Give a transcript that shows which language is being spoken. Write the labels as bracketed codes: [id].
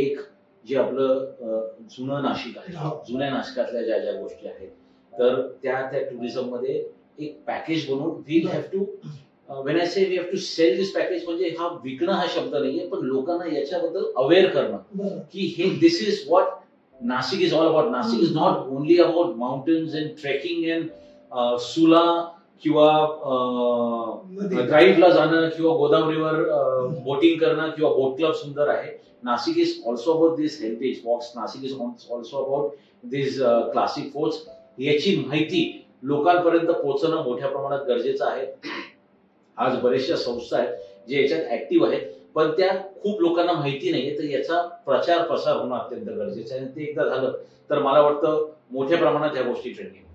[mr] एक जे आपलं जुनं नाशिक आहे, जुन्या नाशिकातल्या ज्या ज्या गोष्टी आहेत तर त्या टुरिझम मध्ये एक पॅकेज बनवून [en] we have to when I say we have to sell this package [mr] म्हणजे हा विकणं हा शब्द नाहीये, पण लोकांना याच्याबद्दल अवेअर करणं की हे [en] This is what Nashik is all about. Nashik is not only about mountains and trekking and Sula [mr] किंवा ड्राईव्हला जाणं किंवा गोदावरीवर बोटिंग करणं किंवा बोट क्लब सुंदर आहे. [en] Nashik is also about this heritage walks. Nashik is also about this classic forts. [mr] याची माहिती लोकांपर्यंत पोहोचणं मोठ्या प्रमाणात गरजेचं आहे. आज बऱ्याचशा संस्था आहेत जे याच्यात ऍक्टिव्ह आहेत, पण त्या खूप लोकांना माहिती नाहीये. तर याचा प्रचार प्रसार होणं अत्यंत गरजेचं आहे. ते एकदा झालं तर मला वाटतं मोठ्या प्रमाणात या गोष्टी ट्रेंडिंग.